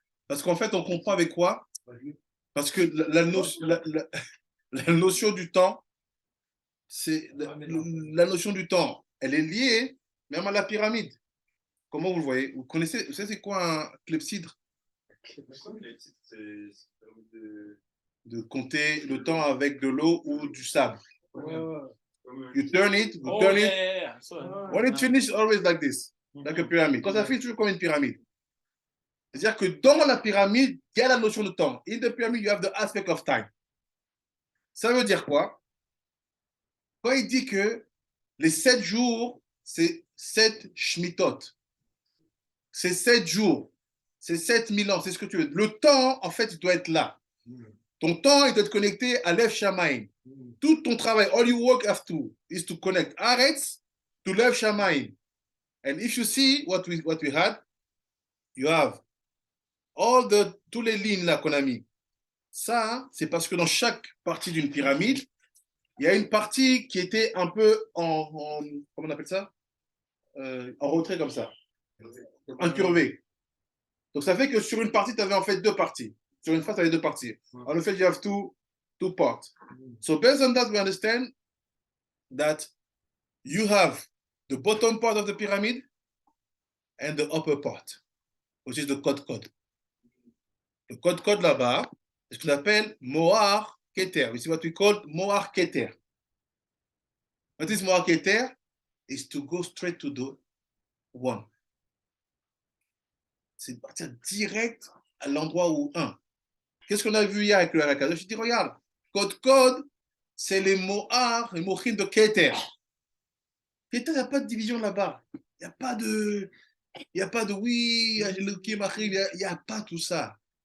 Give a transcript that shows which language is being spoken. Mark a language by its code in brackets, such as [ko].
[fr] Parce qu'en fait, on comprend avec quoi? Parce que la notion du temps, la notion du temps, elle est liée même à la pyramide. Comment vous le voyez? Vous savez c'est quoi un clepsydre? de compter le temps avec de l'eau ou du sable. Ah, [en] You turn it, you Oh, turn yeah, it. yeah, yeah. So, When it finishes, always like this, like a pyramid. [fr] Quand ça finit, toujours comme une pyramide. C'est-à-dire que dans la pyramide, il y a la notion de temps. [en] In the pyramid, you have the aspect of time. [fr] Ça veut dire quoi? Quand il dit que les 7 jours, c'est 7 shmitot. C'est 7 jours. C'est 7000 ans. C'est ce que tu veux. Le temps, en fait, il doit être là. Ton temps, il doit être connecté à Lev Shamayim. Tout ton travail, [en] all you work have to, is to connect Aretz to Lev Shamayim. And if you see what we had, you have [fr] tous les lignes là qu'on a mis. Ça, c'est parce que dans chaque partie d'une pyramide, il y a une partie qui était un peu comment on appelle ça? En retrait comme ça. Incurvé. Donc ça fait que sur une partie, tu avais en fait 2 parties. Sur une face, tu avais 2 parties. En fait, [en] you have two parts. So based on that, we understand that you have the bottom part of the pyramid and the upper part, which is the code. [fr] Le code là-bas, c'est ce qu'on appelle Mohar Keter. [en] This is what we call Mohar Keter. What is Mohar Keter? Is to go straight to the one. [fr] C'est de partir direct à l'endroit où 1. Qu'est-ce qu'on a vu hier avec le Harakadosh? Je dis, regarde, code, c'est les Mohar, les Mochim de Keter. Keter, il n'y a pas de division là-bas. Il n'y a pas de oui, Elohim, il n'y a pas tout ça.